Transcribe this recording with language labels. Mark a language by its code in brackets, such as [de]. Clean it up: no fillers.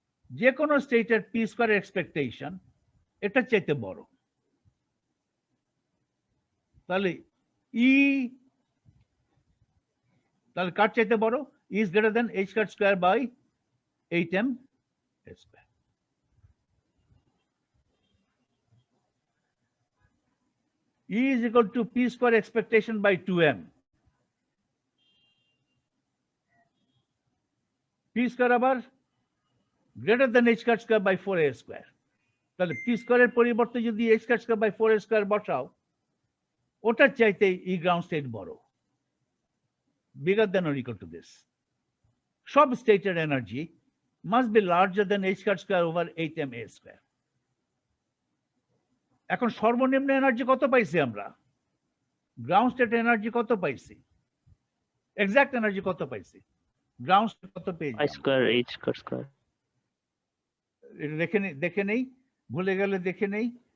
[bn] যে কোনো স্টেটের পি স্কোয়ার এক্সপেকটেশন এটা চাইতে বড়, তাহলে ই, তাহলে কার চাইতে বড়? [en] Is greater than h cut square by 8m square. E is equal to P square expectation by 2m. P square আবার greater than h cut square by 4a square. [bn] তাহলে P square এর পরিবর্তে যদি h cut square by 4a square বসাও, ওটার চাইতে E ground state বড়, [en] bigger than or equal to this. [bn] সব স্টেটের energy [en] must be larger than h cut square over 8ma square. [bn] এখন সর্বনিম্ন এনার্জি কত পাইছি আমরা? গ্রাউন্ড স্টেট এনার্জি কত পাইছি? এক্সাক্ট এনার্জি কত পাইছি, গ্রাউন্ড স্টেট কত পেয়েছি I square H square. এটা দেখে নেই, ভুলে গেলে দেখে নেই।